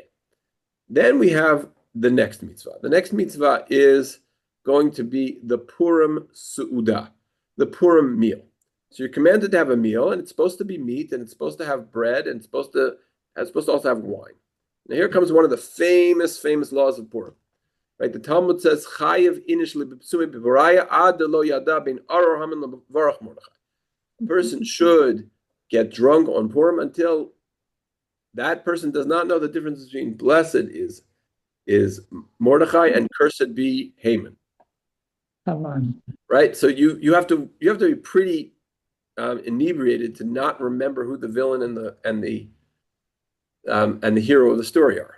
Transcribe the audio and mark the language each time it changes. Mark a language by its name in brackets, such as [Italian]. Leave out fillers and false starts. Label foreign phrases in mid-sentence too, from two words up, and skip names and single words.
[English] Then we have the next mitzvah. The next mitzvah is going to be the Purim Su'udah, the Purim meal. So you're commanded to have a meal, and it's supposed to be meat, and it's supposed to have bread, and it's supposed to also have wine. Now here comes one of the famous laws of Purim. Right? The Talmud says, [Aramaic] חייב איניש לבסומי בפוריא עד לא ידע בין ארור המן לברוך מרדכי. [English] A person should get drunk on Purim until that person does not know the difference between blessed is Mordechai and cursed be Haman. Right? So you have to be pretty inebriated to not remember who the villain and the hero of the story are.